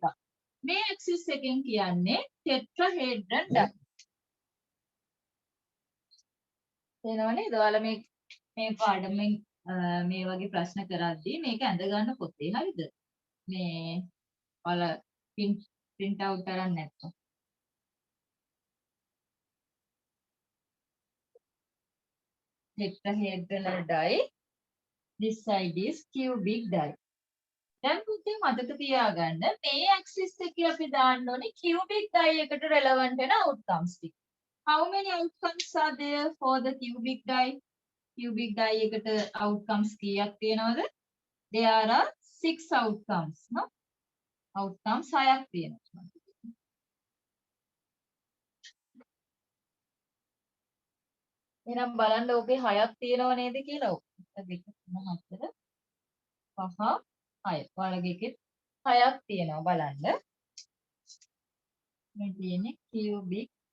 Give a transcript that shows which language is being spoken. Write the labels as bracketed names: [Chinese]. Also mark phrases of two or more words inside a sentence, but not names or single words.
[Sinhala] මේ axis එකෙන් කියන්නේ [English] tetrahedron die. [Sinhala] එනවනේ ඔයාලා මේ පාඩමෙන් මේ වගේ ප්‍රශ්න කරද්දී මේක ඇඳ ගන්න පොතේ හරිද? මේ ඔයාලා [English] print out [Sinhala] කරන්න නැත්නම්. [English] tetrahedral die. This side is cubic die. [Sinhala] දැන් පුතේ මතක තියාගන්න මේ ඇක්සිස් එකේ අපි දාන්න ඕනේ [English] cubic die [Sinhala] එකට relevant වෙන outcomes ටික. [English] How many outcomes are there for the cubic die? Cubic die [Sinhala] එකට outcomes කීයක් තියෙනවද? [English] There are 6 outcomes, no? [Sinhala] Outcomes 6ක් තියෙනවා. එහෙනම් බලන්න ඔකේ 6ක් තියෙනව නේද කියලා. 1 2 3 4 5 6. ඔයාලගේ එකේ 6ක් තියෙනවා බලන්න. මේ තියෙන්නේ cubic.